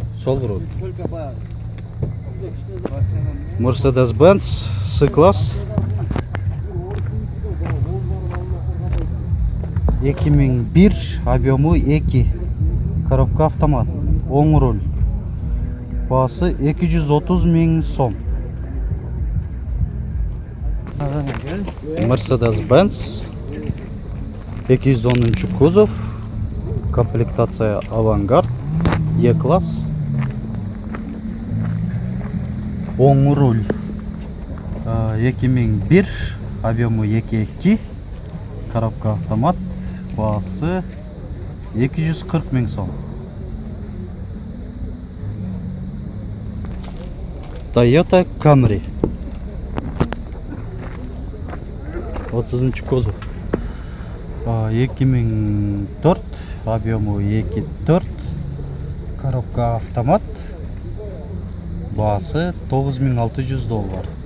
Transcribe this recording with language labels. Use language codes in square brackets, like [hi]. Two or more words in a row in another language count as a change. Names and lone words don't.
[kk] Сол руль. Mercedes-Benz C-Class 2001, объемы 2, [ru] коробка автомат, [kk] оң руль, бағасы 230 мың сом. Mercedes-Benz 210 kuzov, комплектация Avantgarde E-Class, оң руль, 2001, объемы 2.2, [ru] коробка автомат, [kk] бағасы 240 мың сом. Toyota Camry 30 kuzov 2004, объемы 2.4, [ru] коробка автомат, [kk] бағасы 9600 доллар.